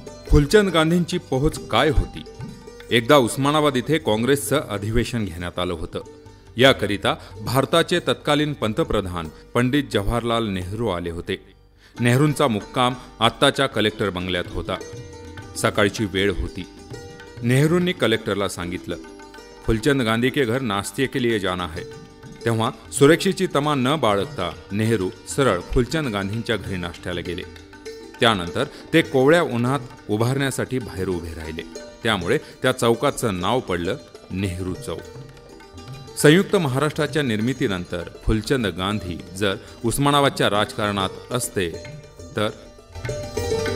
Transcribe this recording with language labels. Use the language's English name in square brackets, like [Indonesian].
[Marathi] फुलचंद गांधींची पोहोच काय होती? एकदा उस्मानाबाद इथे काँग्रेसचं अधिवेशन घेण्यात आलं होतं. याकरिता भारताचे तत्कालीन पंतप्रधान पंडित जवाहरलाल नेहरू आले होते. नेहरूंचा मुक्काम आत्ताच्या कलेक्टर बंगल्यात होता. सकाळची वेळ होती. नेहरूंनी कलेक्टरला सांगितलं, [Hindi] फुलचंद गांधी के घर नाश्ते के लिए जाना है. [Marathi] तेव्हा सुरक्षेची तमा न बाळगता नेहरू सरळ फुलचंद गांधींच्या घरी नाश्त्याला गेले. त्यानंतर ते कोवळ्या उन्हात उभारण्यासाठी बाहेर उभे राहिले. त्यामुळे त्या चौकाचं नाव पडलं नेहरू चौक. संयुक्त महाराष्ट्राच्या निर्मितीनंतर फुलचंद गांधी जर उस्मानाबादच्या राजकारणात असते तर